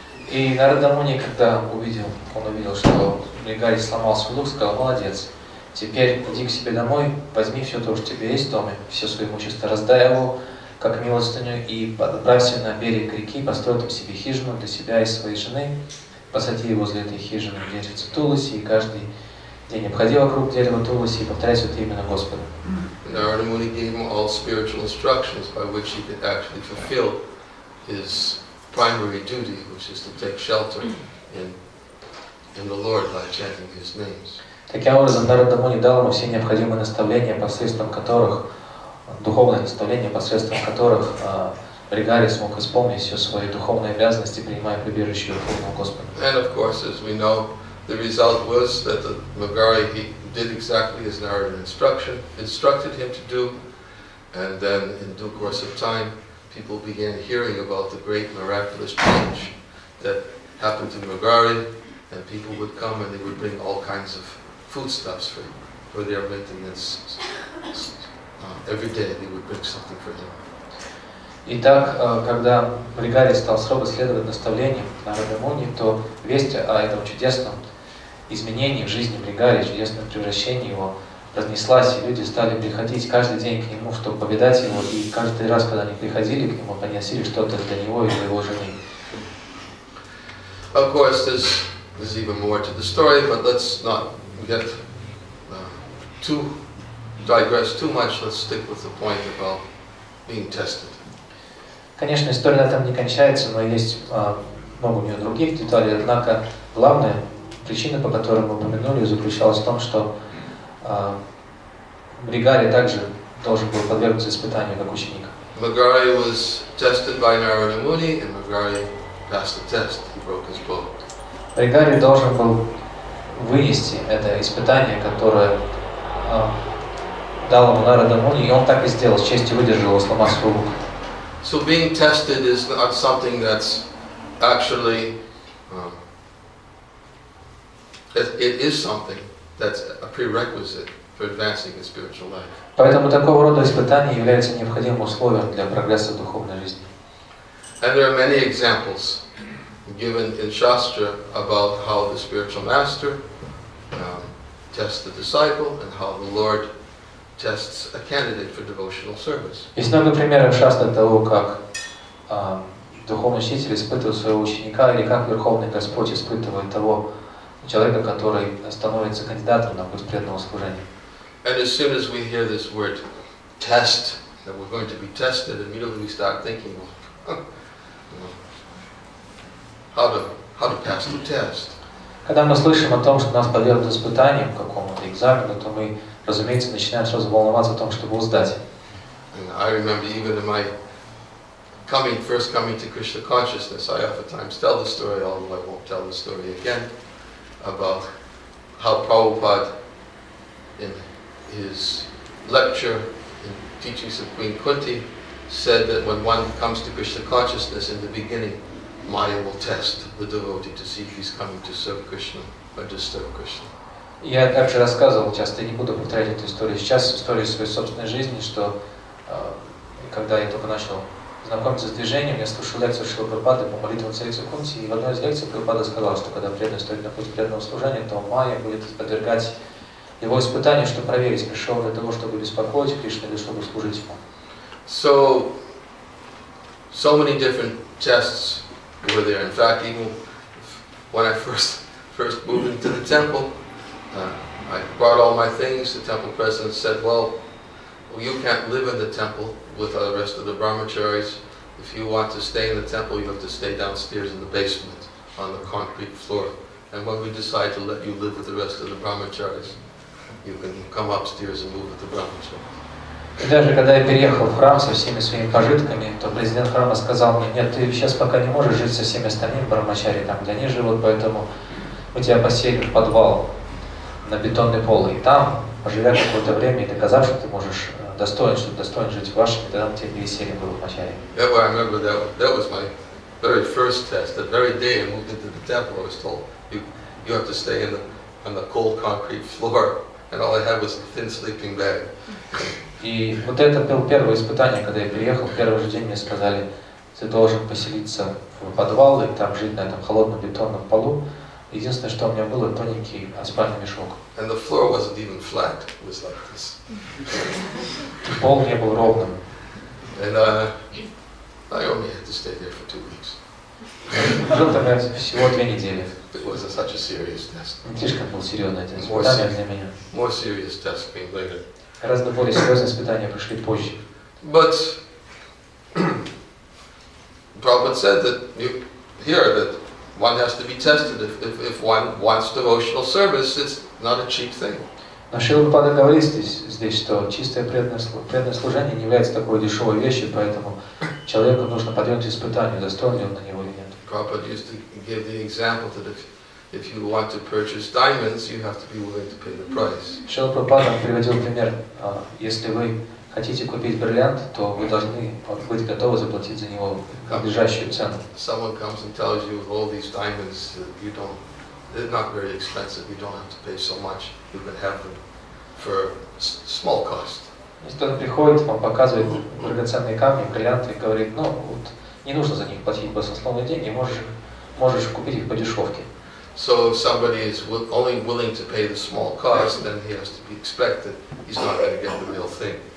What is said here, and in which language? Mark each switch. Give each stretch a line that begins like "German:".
Russian: И Нарада Муни, когда он увидел, что Бригари сломал свой лук, сказал: молодец, теперь иди к себе домой, возьми все то, что у тебя есть в доме, все свое имущество, раздай его как милостыню и отправься на берег реки, построй там себе хижину для себя и своей жены, посади возле этой хижины деревце Туласи, и каждый день обходи вокруг дерева Туласи и повторяй святые имена Господа.
English: Narada Muni gave him all spiritual instructions by which he could actually fulfill his primary duty, which is to take shelter in the Lord by chanting His names.
Russian: Таким образом, Нарада Муни дал ему все необходимые наставления, посредством которых, духовные наставления, посредством которых Бригари смог исполнить все свои духовные обязанности, принимая прибежище Верховного Господа.
English: And of course, as we know, the result was that the Magari, he did exactly as Narada instructed him to do, and then in due course of time, people began hearing about the great miraculous change that happened to Magari, and people would come and they would bring all kinds of foodstuffs for their maintenance. Every day they would bring something for him.
Russian: Итак, когда Бригари стал строго следовать наставлениям Нарада Муни, то весть о этом чудесном изменении в жизни Бригари, чудесном превращении его разнеслась, и люди стали приходить каждый день к нему, чтобы повидать его, и каждый раз, когда они приходили к нему, приносили что-то для него и для его жены.
English: Of course, there's even more to the story, but let's not get digress too much. Let's stick with the point about being tested.
Russian: Конечно, история на этом не кончается, но есть много у нее других деталей, однако главная причина, по которой мы упомянули, заключалась в том, что Бригари также должен был подвергнуться испытанию как ученик.
English: Magari was tested by Narada Muni, and Magari passed the test. He broke his bow.
Russian: Бригари должен был вынести это испытание, которое дал ему Нарада Муни, и он так и сделал, с честью выдержал его, сломав свой лук.
English: So being tested is not something that's actually, it is something that's a prerequisite for advancing in spiritual life.
Russian: Поэтому такого рода испытания являются необходимым условием для прогресса в духовной жизни.
English: And there are many examples given in Shastra about how the spiritual master tests the disciple and how the Lord tests a candidate for devotional service.
Russian: Есть много примеров в Шастре того, как духовный учитель испытывает своего ученика, или как Верховный Господь испытывает того человека, который становится кандидатом на путь преданного служения.
English: And as soon as we hear this word test, that we're going to be tested, immediately we start thinking, how to pass the test.
Russian: Когда мы слышим о том, что нас подвергнут испытаниям, какому-то экзамену, то мы, разумеется, начинаем сразу волноваться о том, чтобы его сдать.
English: I remember even in my first coming to Krishna consciousness, I oftentimes tell the story, although I won't tell the story again, about how Prabhupada, in his lecture in teachings of Queen Kunti, said that when one comes to Krishna consciousness in the beginning, Maya will test the devotee to see if he's coming to serve Krishna or disturb Krishna.
Russian: Я также рассказывал, часто не буду повторять эту историю сейчас, историю своей собственной жизни, что когда я только начал знакомиться с движением, я слушал лекцию Шрилы Прабхупады по молитвам царицы Кунти, и в одной из лекций Прабхупада сказал, что когда преданный стоит на путь преданного служения, то Майя будет подвергать его испытанию, чтобы проверить, пришел для того, чтобы беспокоить Кришну или чтобы служить ему.
English: So many different tests were there. In fact, even when I first moved into the temple, I brought all my things. The temple president said, well, you can't live in the temple with the rest of the brahmacharis. If you want to stay in the temple, you have to stay downstairs in the basement on the concrete floor. And when we decide to let you live with the rest of the brahmacharis, you can come upstairs and move with the brahmacharis.
Russian: И даже когда я переехал в храм со всеми своими пожитками, то президент храма сказал мне: нет, ты сейчас пока не можешь жить со всеми остальными брамачари, там, где они живут, поэтому мы тебя поселим в подвал на бетонный пол, и там, поживя какое-то время и доказав, что ты можешь достоин жить в вашем, тогда мы тебя переселим в брамачари.
English: Yeah, well, I remember that was my very first test. That very day I moved into the temple, I was told, you have to stay on the cold concrete floor, and all I had was a thin sleeping bag.
Russian: И вот это было первое испытание, когда я приехал. В первый же день мне сказали: ты должен поселиться в подвал и там жить на этом холодном бетонном полу. Единственное, что у меня было, тоненький спальный мешок.
English: And the floor wasn't even flat; it was like this.
Russian: Пол не был ровным.
English: And I only had to stay there for 2 weeks.
Russian: Жил там я всего 2 недели.
English: It wasn't such a serious test.
Russian: Не слишком было серьезное это испытание для меня.
English: More serious tests came later.
Russian: Гораздо более серьезные испытания пришли позже.
English: But Prabhupada said that that one has to be tested if one wants devotional service. It's not a cheap thing.
Russian: Но Шрила Прабхупада говорит здесь, что чистое преданное служение не является такой дешевой вещью, поэтому человеку нужно подвергнуть испытанию, достоин ли он на него или нет.
English: Prabhupada used to give the example that if you want to purchase diamonds, you have to be willing to pay the price.
Russian: Шрила Прабхупада приводил пример: если вы хотите купить бриллиант, то вы должны быть готовы заплатить за него надлежащую цену.
English: Someone comes and tells you all these diamonds, they're not very expensive. You don't have to pay so much. You can have them for small cost.
Russian: Если кто-то приходит, вам показывает драгоценные камни, бриллианты, и говорит: ну вот не нужно за них платить баснословные деньги, можешь купить их по дешевке.
English: So if somebody is only willing to pay the small cost, then he has to be expected he's not going to get the real thing.